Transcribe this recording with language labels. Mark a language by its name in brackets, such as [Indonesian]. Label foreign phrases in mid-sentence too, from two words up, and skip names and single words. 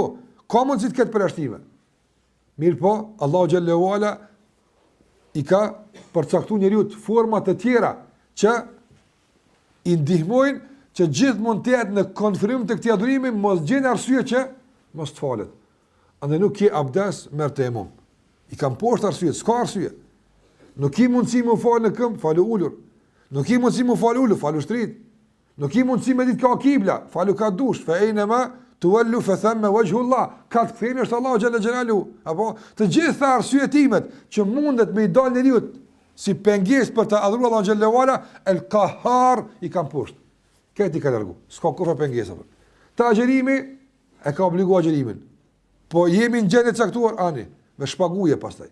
[Albanian] Ka mundësi të ketë përjashtime. Mirë po, [Arabic] الله جل علا [Albanian] i ka përcaktuar njeriu forma të tjera që i ndihmojnë që gjithmonë të jetë në konfirmim të këtij adhurimi, mos gjen arsye që mos të falet. Andaj nuk ke abdes, merr temum. I kam poshtë arsye, s'ka arsye. Nuk ki mundësi më falë në këmbë, falu ulur. Nuk ki mundësi më falu ulur, falu shtrit. Nuk ki mundësi me ditë ka kibla, falu ka dush, [Arabic] فأينما تولوا فثم وجه الله. [Albanian] Ka të kthehen është [Arabic] الله جل جلاله. [Albanian] Apo të gjitha arsyeetimet që mundet me i dalë njeriu si pengesë për të adhuruar [Arabic] الله جل علا, [Albanian] el-Qahhar i kam poshtë. Këtë i ka largu. S'ka kurrë pengesë. Ta agjerimi e ka obliguar agjerimin. Po jemi në gjendje të caktuar ani, me shpaguje pastaj.